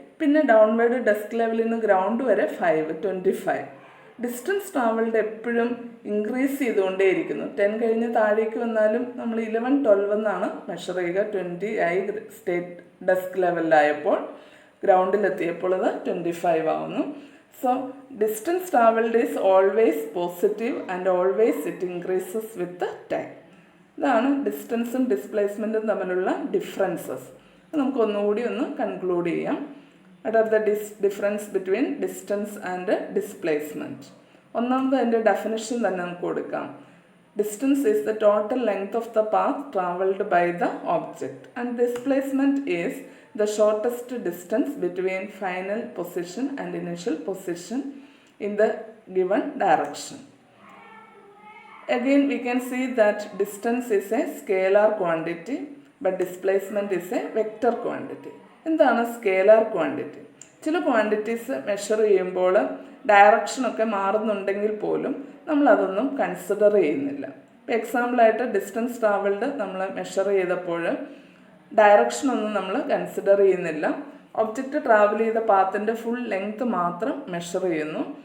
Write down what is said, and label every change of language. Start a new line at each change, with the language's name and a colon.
Malayalam: പിന്നെ downward desk ലെവലിൽ നിന്ന് ഗ്രൗണ്ട് വരെ 5, 25. ഡിസ്റ്റൻസ് ട്രാവൽഡ് എപ്പോഴും ഇൻക്രീസ് ചെയ്തുകൊണ്ടേയിരിക്കുന്നു. 10 കഴിഞ്ഞ് താഴേക്ക് വന്നാലും നമ്മൾ 11, 12 എന്നാണ് മെഷർ ചെയ്യുക. 20 ആയി സ്റ്റേറ്റ് ഡെസ്ക് ലെവലിലായപ്പോൾ, ഗ്രൗണ്ടിലെത്തിയപ്പോൾ അത് 25 ആവുന്നു.
English: So distance traveled is always positive and always it increases with the time.
Malayalam: ഇതാണ് ഡിസ്റ്റൻസും ഡിസ്പ്ലേസ്മെൻറ്റും തമ്മിലുള്ള ഡിഫറൻസസ്. നമുക്ക് ഒന്നുകൂടി ഒന്ന് കൺക്ലൂഡ് ചെയ്യാം.
English: What are the difference between distance and displacement?
Malayalam: ഒന്നാമത് അതിൻ്റെ ഡെഫിനിഷൻ തന്നെ നമുക്ക് കൊടുക്കാം.
English: Distance is the total length of the path traveled by the object and displacement is the shortest distance between final position and initial position in the given direction. Again we can see that distance is a scalar quantity but displacement is a vector quantity.
Malayalam: എന്താണ് scalar quantity? ചില quantities measure ചെയ്യുമ്പോൾ ഡയറക്ഷനൊക്കെ മാറുന്നുണ്ടെങ്കിൽ പോലും നമ്മളതൊന്നും consider ചെയ്യുന്നില്ല. ഇപ്പോൾ എക്സാമ്പിളായിട്ട് distance travelled നമ്മൾ measure ചെയ്തപ്പോൾ ഡയറക്ഷനൊന്നും നമ്മൾ consider ചെയ്യുന്നില്ല. ഒബ്ജക്റ്റ് ട്രാവൽ ചെയ്ത പാത്തിൻ്റെ ഫുൾ ലെങ്ത് മാത്രം മെഷർ ചെയ്യുന്നു.